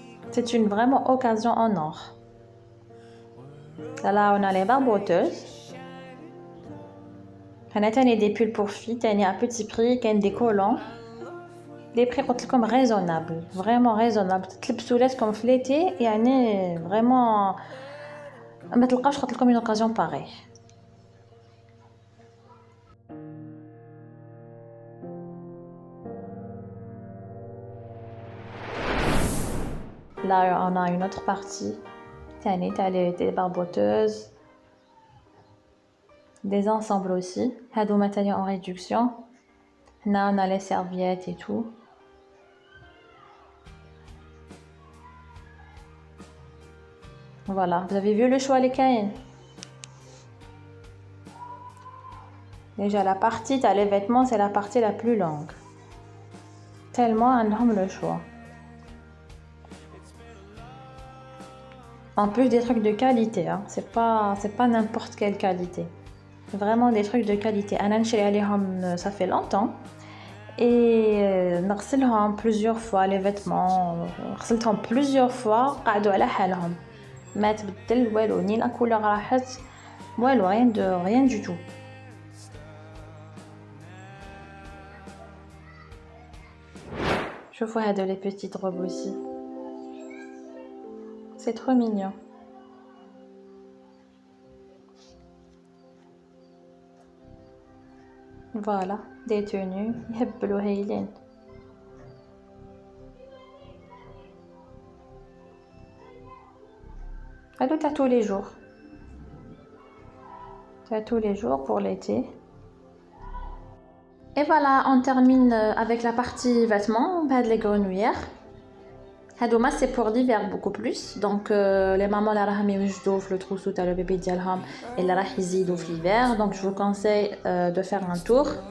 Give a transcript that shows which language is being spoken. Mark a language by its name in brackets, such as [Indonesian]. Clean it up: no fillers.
[French] C'est une vraiment occasion en or. Là on a les barboteuses. [Arabic] هنا تاني [French] des pulls pour filles [Arabic] تاني [French] à petit prix [Arabic] كاين [French] des collants. Les prix [Arabic] قلت لكم [French] raisonnable, vraiment raisonnable. [Arabic] تلبسوا لاتكم في l'été يعني [French] vraiment [Arabic] ما تلقاوش قلت لكم [French] une occasion pareille. Là on a une autre partie. [Arabic] تاني [French] t'as les barboteuses. Des ensembles aussi. [Arabic] هادوما تاني [French] en réduction. Là on a les serviettes et tout. Voilà, vous avez vu le choix les caïns. Déjà la partie t'as les vêtements, c'est la partie la plus longue. Tellement [Arabic] عندهم [French] le choix. En plus des trucs de qualité, hein. C'est pas n'importe quelle qualité. Vraiment des trucs de qualité. [Arabic] أنا نشري عليهم [French] ça fait longtemps. Et [Arabic] نغسلهم [French] plusieurs fois les vêtements. [Arabic] غسلتهم [French] plusieurs fois [Arabic] قعدوا على حالهم. ما تبدل والو ني لا كولور راحت والو [French] rien du tout. [Arabic] شوفوا هادو [French] les petites robes aussi. C'est trop mignon. Voilà, des tenues [Arabic] يهبلوا هايلين. هادو تاع [French] tous les jours. T'as tous les jours pour l'été. Et voilà, on termine avec la partie vêtements, [Arabic] بهاد [French] les grenouillères. [Arabic] هادوما [French] c'est pour l'hiver beaucoup plus. Donc les mamans [Arabic] اللي راهم يوجدوا في [French] le trousseau [Arabic] تاع [French] le bébé [Arabic] ديالهم اللي راح يزيدوا في l'hiver. [French] Donc je vous conseille de faire un tour.